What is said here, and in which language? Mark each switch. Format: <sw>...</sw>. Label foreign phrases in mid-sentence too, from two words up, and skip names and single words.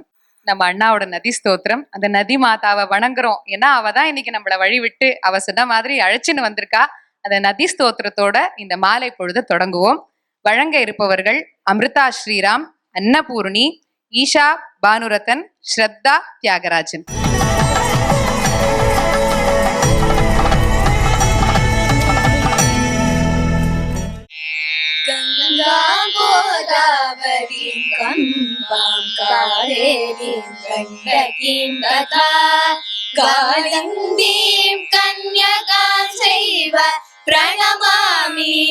<ta>நம்ம அண்ணாவோட நதி ஸ்தோத்திரம். அந்த நதி மாதாவை வணங்குறோம். ஏன்னா அவ தான் இன்னைக்கு நம்மளை வழி விட்டு அவ சொன்ன மாதிரி அழைச்சின்னு வந்திருக்கா. அந்த நதி ஸ்தோத்திரத்தோட இந்த மாலை பொழுது தொடங்குவோம். வழங்க இருப்பவர்கள் அமிர்தா ஸ்ரீராம், அன்னபூர்ணி, ஈஷா பானுரதன், ஸ்ரத்தா தியாகராஜன்.</ta> <sa>गोदावरी कम्पां कावेरीं गण्डकीं तथा कालिन्दीं कन्यकां चैव प्रणमामि</sa>